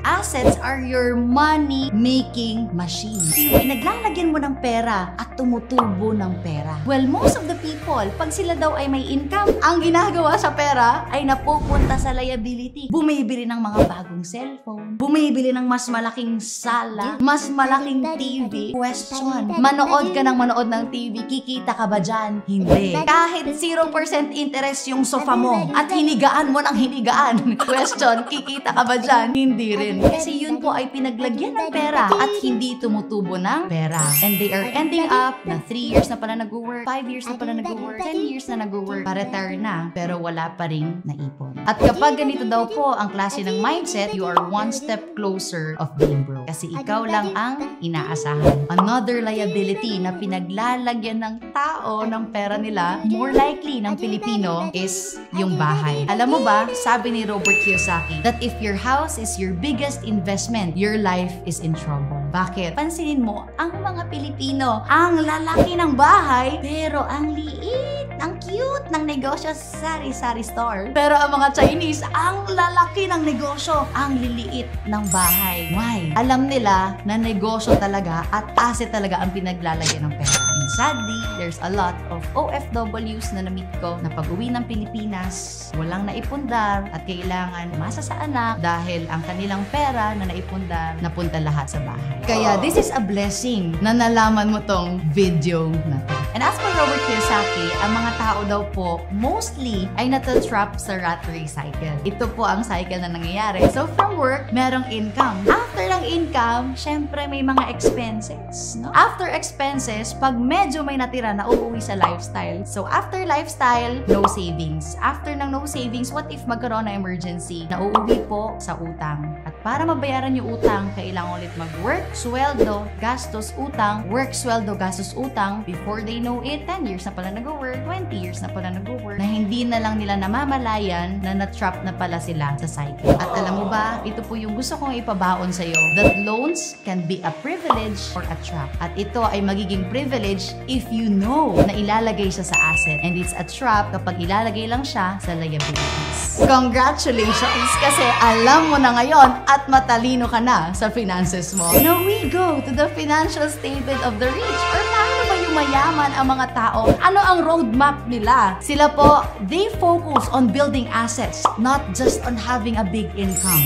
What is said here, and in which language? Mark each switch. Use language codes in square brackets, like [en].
[en] Assets are your money-making machine. [tl] Pinaglalagyan mo ng pera at tumutubo ng pera. [en] Well, most of the people, [tl] pag sila daw ay may income, ang ginagawa sa pera ay napupunta sa liability. Bumibili ng mga bagong cellphone, bumibili ng mas malaking sala, mas malaking TV. Question, manood ka ng TV, kikita ka ba dyan? Hindi. Kahit 0% interest yung sofa mo at hinigaan mo ng hinigaan. Question, kikita ka ba dyan? Hindi rin. Kasi yun po ay pinaglagyan ng pera at hindi tumutubo ng pera. [en] And they are ending up [tl] na 3 years na pala nag-work, 5 years na pala nag-work, 10 years na nag-work, pa-retire na, pero wala pa ring naipon. At kapag ganito daw po ang klase ng mindset, [en] you are one step closer of being broke. [tl] Kasi ikaw lang ang inaasahan. Another liability na pinaglalagyan ng tao ng pera nila, more likely ng Pilipino, is yung bahay. Alam mo ba, sabi ni [en] Robert Kiyosaki, that if your house is your biggest investment, your life is in trouble. [tl] Bakit? Pansinin mo, ang mga Pilipino, ang lalaki ng bahay, pero ang liit, ang cute ng negosyo sa sari-sari store. Pero ang mga Chinese, ang lalaki ng negosyo, ang liliit ng bahay. Why? Alam nila na negosyo talaga at asset talaga ang pinaglalagyan ng pera. [en] And sadly, there's a lot of [tl] OFWs na na-meet ko na pag-uwi ng Pilipinas, walang naipundar at kailangan masa sa anak dahil ang kanilang pera na naipundar napunta lahat sa bahay. Kaya [en] this is a blessing [tl] na nalaman mo tong video na to. [en] And as for [tl] Robert Kiyosaki, ang mga tao daw po mostly ay natatrap sa rat race cycle. Ito po ang cycle na nangyayari. So from work, merong income. After ng income, syempre may mga expenses. No? After expenses, pag medyo may natira na uuwi sa lifestyle. [en] So after lifestyle, no savings. [tl] After ng no savings, [en] what if [tl] magkaroon na emergency? Nauuwi po sa utang. At para mabayaran yung utang, kailangan ulit mag-work, sweldo, gastos, utang, work, sweldo, gastos, utang. [en] Before they know it, [tl] 10 years na pala nag-work, 20 years na pala nag-work, na hindi na lang nila namamalayan na na-trap na pala sila sa cycle. At alam mo ba, ito po yung gusto kong ipabaon sa'yo, [en] that loans can be a privilege or a trap. [tl] At ito ay magiging privilege [en] if you know [tl] na ilalagay siya sa asset. [en] And it's a trap [tl] kapag ilalagay lang siya sa liabilities. Congratulations! Kasi alam mo na ngayon at matalino ka na sa finances mo. [en] Now we go to the financial statement of the rich. [tl] Or paano ba yung mayaman ang mga tao? Ano ang roadmap nila? Sila po, [en] they focus on building assets, not just on having a big income.